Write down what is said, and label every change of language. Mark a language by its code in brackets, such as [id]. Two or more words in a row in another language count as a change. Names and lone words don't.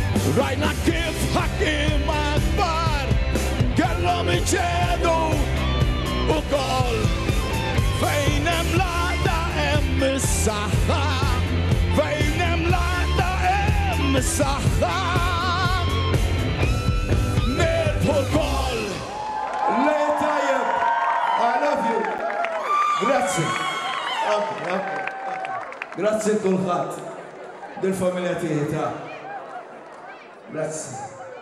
[mt] Rajna kif ħakim akbar kellhom iċedu ukoll fejn hemm laqda hemm is-saħħa fejn hemm laqda hemm is-saħħa nirbħu l-koll. Lej tajjeb, [en] I love you. [mt] Grazzi. Grazzi kulħadd. Dil-familja tiegħi ta'. Grazzi.